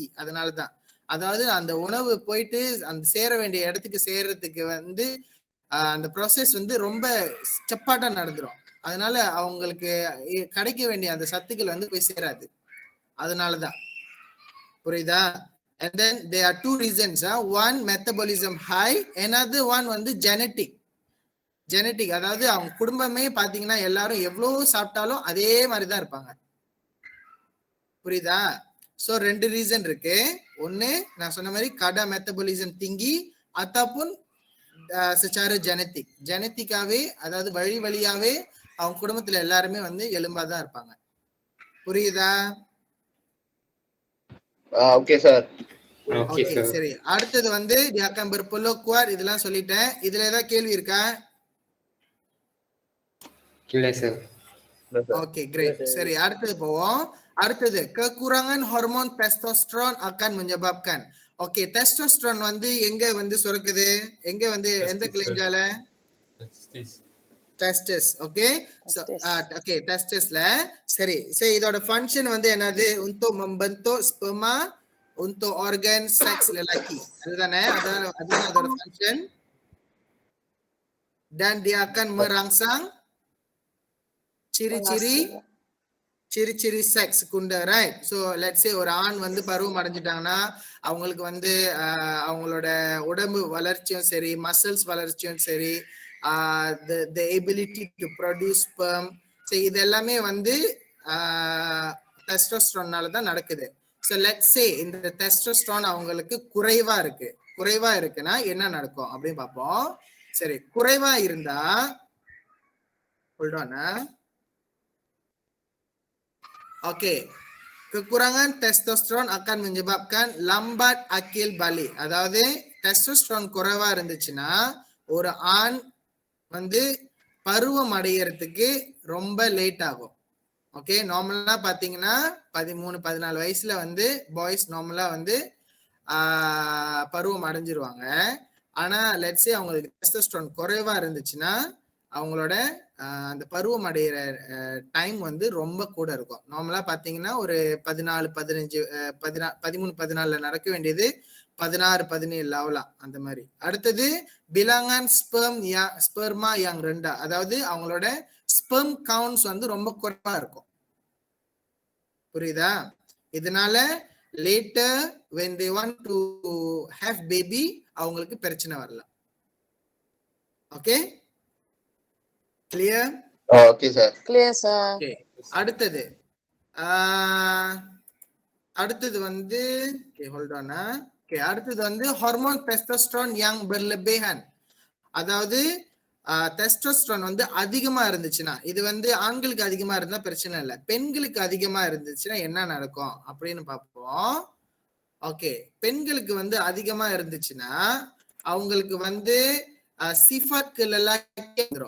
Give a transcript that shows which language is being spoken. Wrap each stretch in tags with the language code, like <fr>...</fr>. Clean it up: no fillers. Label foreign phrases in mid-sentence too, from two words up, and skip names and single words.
<ta>அதனாலதான், அதாவது அந்த உணவு போயிட்டு அந்த சேர வேண்டிய இடத்துக்கு சேர்றதுக்கு வந்து அந்த ப்ராசஸ் வந்து ரொம்ப செப்பாட்டா நடந்துரும். அதனால அவங்களுக்கு கிடைக்க வேண்டிய அந்த சத்துக்கள் வந்து போய் சேராது. அதனாலதான், புரியுதா?</ta> <en>And then there are two reasons. One, metabolism high. Another one வந்து genetic.</en> <ta>அதாவது அவங்க குடும்பமே பாத்தீங்கன்னா எல்லாரும் எவ்வளவு சாப்பிட்டாலும் அதே மாதிரிதான் இருப்பாங்க. புரியுதா? சோ 2 ரீசன் இருக்கு. ஒன்னு நான் சொன்ன மாதிரி</ta> <ms>kadar metabolisme tinggi, ataupun secara</ms> <ta>ஜெனட்டிக்காவே, அதாவது வழியாவே அவங்க குடும்பத்துல எல்லாருமே வந்து எலும்பாதான் இருப்பாங்க. புரியுதா? ஓகே சார். ஓகே, சரி, அடுத்தது வந்து</ta> <ms>dia akan berpeluh kuat,</ms> <ta>இதெல்லாம் சொல்லிட்டேன். இதுல ஏதாவது கேள்வி இருக்கா? இல்ல சார். ஓகே, கிரேட். சரி, அடுத்தது போவோம். அடுத்தது</ta> <ms>kekurangan hormon testosteron akan menyebabkan.</ms> <ta>ஓகே, டெஸ்டோஸ்டெரான் வந்து எங்க வந்து சுரக்குது? எங்க வந்து எந்த கிளைஞ்சால? டெஸ்டஸ். ஓகே, ஓகே, டெஸ்டஸ்ல. சரி, இதோட ஃபங்க்ஷன் வந்து என்னது?</ta> <ms>untuk membentuk sperma untuk organ seks lelaki.</ms> <ta>அதுதானே? அதுதான் அதோட ஃபங்க்ஷன்.</ta> <ms>dan dia akan merangsang ciri-ciri செக்ஸ் குண்டர், ரைட்?</ms> <en>so let's say</en> <ta>ஒரு ஆண் வந்து பருவம் அடைஞ்சிட்டாங்கன்னா அவங்களுக்கு வந்து அவங்களோட உடம்பு வளர்ச்சியும் சரி, மசில்ஸ் வளர்ச்சியும் சரி,</ta> <en>the ability to produce sperm,</en> <ta>ஸோ இது எல்லாமே வந்து டெஸ்டோஸ்டெரானால தான் நடக்குது.</ta> <en>so let's say</en> <ta>இந்த டெஸ்டோஸ்டெரான் அவங்களுக்கு குறைவா இருக்குன்னா என்ன நடக்கும் அப்படின்னு பார்ப்போம். சரி, குறைவா இருந்தா</ta> <en>hold on. Okey.</en> <ms>Kekurangan testosteron akan menyebabkan lambat akil balik.</ms> <ta>அதாவது testosterone குறைவா இருந்துச்சுன்னா ஒரு ஆண் வந்து பருவம் அடையறதுக்கு ரொம்ப லேட் ஆகும். ஓகே, நார்மலா பாத்தீங்கன்னா 13-14 வயசுல வந்து பாய்ஸ் நார்மலா வந்து பருவம் அடைஞ்சிருவாங்க. ஆனா</ta> <en>let's say</en> <ta>அவங்களுக்கு டெஸ்டோஸ்டெரான் குறைவா இருந்துச்சுன்னா அவங்களோட அந்த பருவம் அடைகிற டைம் வந்து ரொம்ப கூட இருக்கும். நார்மலா பாத்தீங்கன்னா ஒரு 14-15 13-14 நடக்க வேண்டியது 16-17 ஆகலாம் அந்த மாதிரி. அடுத்தது</ta> <ms>bilangan sperma yang rendah,</ms> <ta>அதாவது அவங்களோட</ta> <en>sperm counts</en> <ta>வந்து ரொம்ப குறைவா இருக்கும். புரியுதா? இதனால</ta> <en>later when they want to have baby</en> <ta>அவங்களுக்கு பிரச்சனை வரலாம். ஓகே,</ta> <en>clear? Okay, sir. Clear, sir. Okay.</en> <ta>அடுத்தது வந்து</ta> <en>okay, hold on.</en> <ta>Okay, அடுத்தது வந்து</ta> <ms>hormon testosteron yang berlebihan.</ms> <ta>அதாவது டெஸ்டோஸ்டெரான் வந்து அதிகமா இருந்துச்சுன்னா, இது வந்து ஆண்களுக்கு அதிகமா இருந்தா பிரச்சனை இல்லை, பெண்களுக்கு அதிகமா இருந்துச்சுன்னா என்ன நடக்கும் அப்படின்னு பார்ப்போம். ஓகே, பெண்களுக்கு வந்து அதிகமா இருந்துச்சுன்னா அவங்களுக்கு வந்து சிஃபாட்கள் எல்லாம் வந்துடும்.</ta>